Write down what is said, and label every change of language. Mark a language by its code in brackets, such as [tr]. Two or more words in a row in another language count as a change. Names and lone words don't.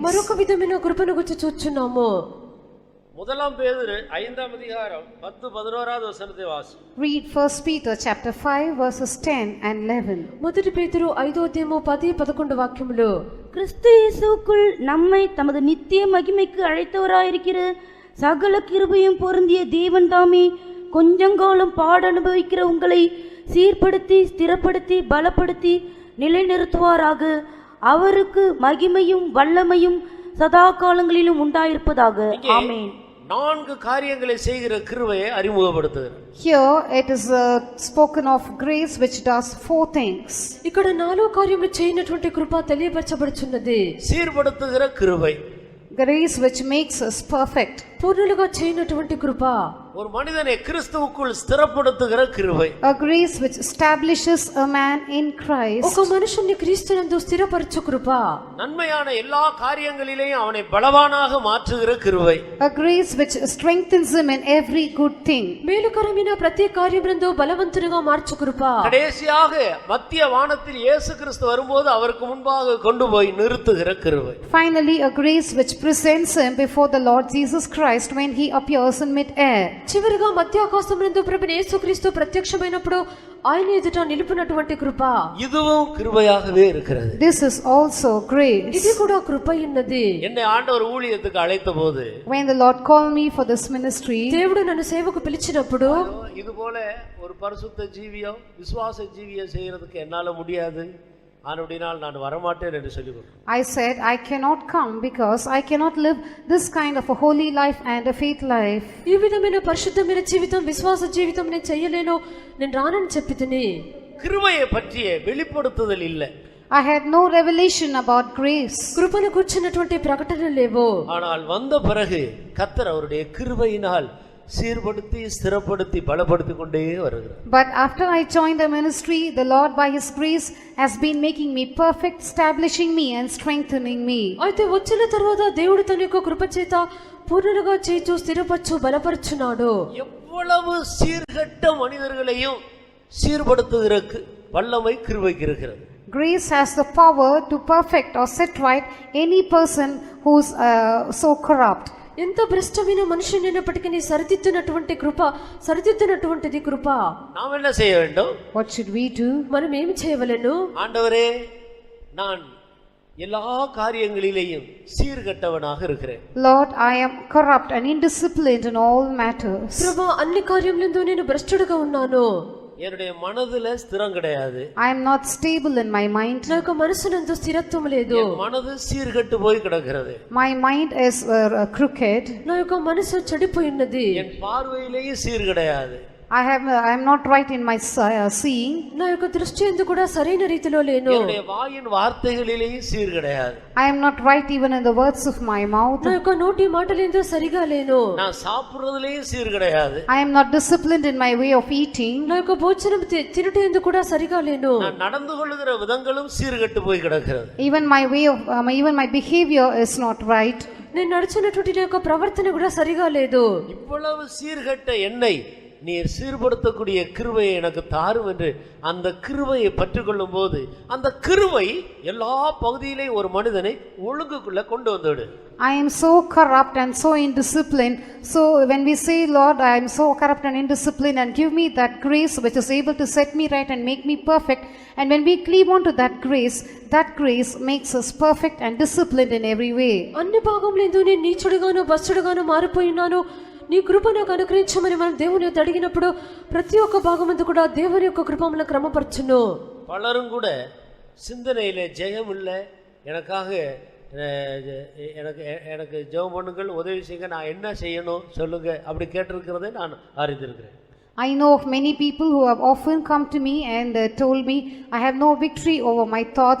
[te] మరొక విధమైన కృపను గురించి చూస్తున్నాము. [ta] முதலாம் பேதுரு 5ஆம் அதிகாரம் 10-11வது வசனத்தை வாசி. [en] Read 1 Peter chapter 5 verses 10 and 11. [te] మొదటి పేతురు 5వ అధ్యాయము 10-11 వాక్యములు. [ta] கிறிஸ்து இயேசுவுக்குள் நம்மை தமது நித்திய மகிமைக்கு அழைத்தவராயிருக்கிற சகல கிருபையும் பொருந்திய தேவன் தாமே கொஞ்சங்காலம் பாட அனுபவிக்கிற உங்களை சீர்படுத்தி ஸ்திரப்படுத்தி பலப்படுத்தி நிலைநிறுத்துவாராக. அவருக்கு மகிமையும் வல்லமையும் சதா காலங்களிலும் உண்டாயிருப்பதாக. ஆமென். 4 காரியங்களை செய்கிற கிருபையை அறிமுகப்படுத்துகிறார். [en] Here it is spoken of grace which does 4 things. [te] ఇక్కడ 4 కార్యములు చేయనటువంటి కృప తెలియపరచబడుచున్నది. [ta] சீர்படுத்துகிற கிருபை, [en] Grace which makes us perfect. [te] పూర్ణులుగా చేయనటువంటి కృప. [ta] ஒரு மனிதனை கிறிஸ்துவுக்குள் ஸ்திரப்படுத்துகிற கிருபை. [en] A grace which establishes a man in Christ. [te] ఒక మనుషుని క్రీస్తునందు స్థిరపరచు కృప. [ta] நன்மையான எல்லா காரியங்களிலேயும் அவனை பலவானாக மாற்றுகிற கிருபை. [en] A grace which strengthens him in every good thing. [te] మేలుకరమైన ప్రతి కార్యమునందు బలవంతునిగా మార్చు కృప. [ta] கடைசியாக மத்திய வானத்தில் இயேசு கிறிஸ்து வரும்போது அவருக்கு முன்பாக கொண்டு போய் நிறுத்துகிற கிருபை. [en] Finally, a grace which presents him before the Lord Jesus Christ when he appears in mid-air. [te] చివరిగా మధ్యాకాశమునందు ప్రభువైన యేసుక్రీస్తు ప్రత్యక్షమైనప్పుడు ఆయన ఎదుట నిలుపునటువంటి కృప. [ta] இதுவும் கிருபையாகவே இருக்கிறது. [en] This is also grace. [te] ఇది కూడా కృప ఉన్నది. [ta] என்னை ஆண்டவர் ஊழியத்துக்கு அழைத்தபோது [en] When the Lord called me for this ministry, [te] దేవుడు నన్ను సేవకు పిలిచినప్పుడు [ta] இது போல ஒரு பரிசுத்த ஜீவியம் விசுவாச ஜீவியம் செய்யறதுக்கு என்னால முடியாது, ஆனபடியால் நான் வரமாட்டேன் என்று சொல்லிவிட்டேன். [en] I said I cannot come because I cannot live this kind of a holy life and a faith life. [te] ఈ విధమైన పరిశుద్ధమైన జీవితం విశ్వాస జీవితం నేను చేయలేను, నేను రానని చెప్పితిని. [ta] கிருபையை பற்றிய வெளிப்படுத்துதல் இல்லை. [en] I had no revelation about grace. [te] కృపను కూర్చున్నటువంటి ప్రకటనలు లేవు. [ta] ஆனால் வந்த பிறகு கர்த்தர் அவருடைய கிருபையினால் சீர்படுத்தி ஸ்திரப்படுத்தி பலப்படுத்தி கொண்டே வருகிறார். [en] But after I joined the ministry, the Lord by his grace has been making me perfect, establishing me and strengthening me. [te] అయితే వచ్చిన తర్వాత దేవుడు తన యొక్క కృప చేత పూర్ణులుగా చేయించు స్థిరపరచు బలపరచున్నాడు. [ta] எவ்வளவு சீர்கெட்ட மனிதர்களையும் சீர்படுத்துகிற வல்லமை கிருபைக்கு இருக்கிறது. [en] Grace has the power to perfect or set right any person who's so corrupt. [te] ఎంత భ్రష్టమైన మనుషునైనప్పటికీ సరిదిద్దునటువంటి కృప, సరిదిద్దునటువంటిది కృప. [ta] நாம் என்ன செய்ய வேண்டும்? [en] What should we do? [te] మనం ఏమి చేయవలెను? [ta] ஆண்டவரே, நான் எல்லா காரியங்களிலேயும் சீர்கெட்டவனாக இருக்கிறேன். [en] Lord, I am corrupt and indisciplined in all matters. [te] ప్రభువా, అన్ని కార్యములందు నేను భ్రష్టుడుగా ఉన్నాను. [ta] என்னுடைய மனதுல ஸ்திரம் கிடையாது. [en] I am not stable in my mind. [te] నా యొక్క మనసునందు స్థిరత్వం లేదు. [ta] என் மனது சீர்கெட்டு போய் கிடக்கிறது. [en] My mind is crooked. [te] నా యొక్క మనసు చెడిపోయినది. [ta] என் பார்வையிலேயே சீர் கிடையாது. [en] I am not right in my seeing. [te] నా యొక్క దృష్టి ఎందు కూడా సరైన రీతిలో లేను. [ta] என்னுடைய வாயின் வார்த்தைகளிலேயும் சீர் கிடையாது. [en] I am not right even in the words of my mouth. [te] నా యొక్క నోటి మాటలేందో సరిగా లేను. [ta] நான் சாப்பிடுறதுலயும் சீர் கிடையாது. [en] I am not disciplined in my way of eating. [te] నా యొక్క భోజనం తినటం ఎందు కూడా సరిగా లేను. [ta] நான் நடந்து கொள்ளுகிற விதங்களும் சீர்கெட்டு போய் கிடக்கிறது. [en] Even my way of even my behavior is not right. [te] నేను నడుచున్నటువంటి నా యొక్క ప్రవర్తన కూడా సరిగా లేదు. [ta] இவ்வளவு சீர்கெட்ட என்னை நீர் சீர்படுத்தக்கூடிய கிருபையை எனக்கு தாரும் என்று அந்த கிருபையை பற்றிக்கொள்ளும் போது அந்த கிருபை எல்லா பகுதியிலேயும் ஒரு மனிதனை ஒழுங்குக்குள்ள கொண்டு வந்துவிடு. [en] I am so corrupt and so indisciplined. So when we say, Lord, I am so corrupt and indisciplined, and give me that grace which is able to set me right and make me perfect. And when we cleave on to that grace makes us perfect and disciplined in every way. [te] అన్ని భాగంలో నేను నీచుడుగాను భ్రష్టుడుగాను మారిపోయినాను, నీ కృప నాకు అనుగ్రహించమని మనం దేవుని యొద్ద అడిగినప్పుడు ప్రతి ఒక్క భాగమందు కూడా దేవుని యొక్క కృప మనల్ని క్రమపరచును. [ta] பலரும் கூட சிந்தனையிலே ஜெயம் இல்லை, எனக்காக எனக்கு ஜெபம் பண்ணுங்கள், உதவி செய்யுங்க, நான் என்ன செய்யணும் சொல்லுங்க அப்படி கேட்டிருக்கிறதை நான் அறிந்திருக்கிறேன். [en] I know of many people who have often come to me and told me, I have no victory over my thoughts.